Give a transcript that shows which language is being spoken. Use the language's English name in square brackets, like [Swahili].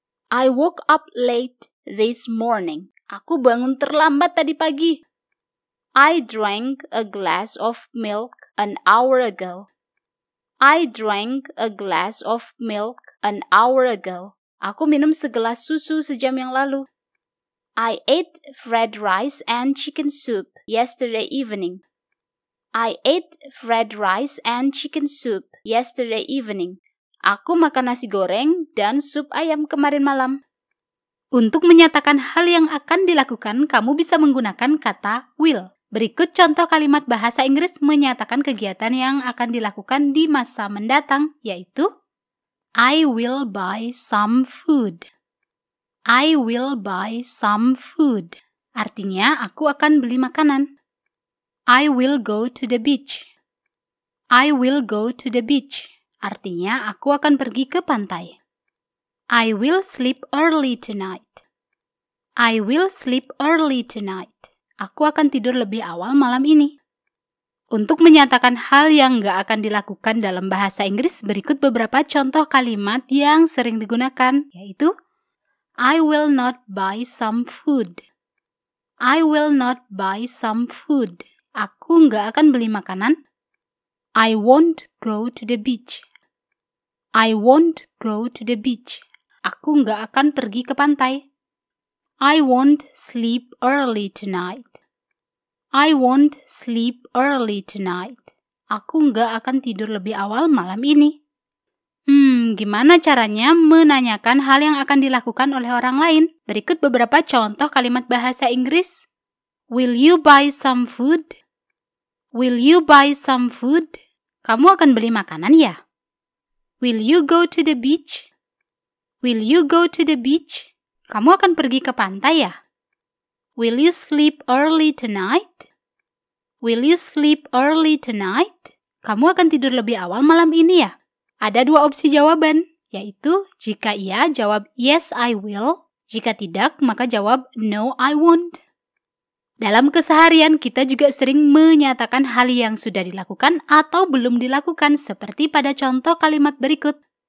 [English] I woke up late this morning. [Indonesian] Aku bangun terlambat tadi pagi. [English] I drank a glass of milk an hour ago. I drank a glass of milk an hour ago. [Indonesian] Aku minum segelas susu sejam yang lalu. [English] I ate fried rice and chicken soup yesterday evening. I ate fried rice and chicken soup yesterday evening. [Indonesian] Aku makan nasi goreng dan sup ayam kemarin malam. Untuk menyatakan hal yang akan dilakukan, kamu bisa menggunakan kata will. Berikut contoh kalimat bahasa Inggris menyatakan kegiatan yang akan dilakukan di masa mendatang, yaitu [English] I will buy some food. I will buy some food. [Indonesian] Artinya, aku akan beli makanan. [English] I will go to the beach. I will go to the beach. [Indonesian] Artinya, aku akan pergi ke pantai. [English] I will sleep early tonight. I will sleep early tonight. [Indonesian] Aku akan tidur lebih awal malam ini. Untuk menyatakan hal yang nggak akan dilakukan dalam bahasa Inggris, berikut beberapa contoh kalimat yang sering digunakan, yaitu [English] I will not buy some food. I will not buy some food. [Indonesian] Aku nggak akan beli makanan. [English] I won't go to the beach. I won't go to the beach. [Indonesian] Aku nggak akan pergi ke pantai. [English] I won't sleep early tonight. I won't sleep early tonight. [Indonesian] Aku nggak akan tidur lebih awal malam ini. Gimana caranya menanyakan hal yang akan dilakukan oleh orang lain? Berikut beberapa contoh kalimat bahasa Inggris. [English] Will you buy some food? Will you buy some food? [Indonesian] Kamu akan beli makanan ya? [English] Will you go to the beach? Will you go to the beach? [Indonesian] Kamu akan pergi ke pantai ya? [English] Will you sleep early tonight? Will you sleep early tonight? [Indonesian] Kamu akan tidur lebih awal malam ini ya? Ada dua opsi jawaban, yaitu jika iya, jawab [English] yes I will. [Indonesian] Jika tidak, maka jawab [English] no I won't. [Indonesian] Dalam keseharian, kita juga sering menyatakan hal yang sudah dilakukan atau belum dilakukan, seperti pada contoh kalimat berikut.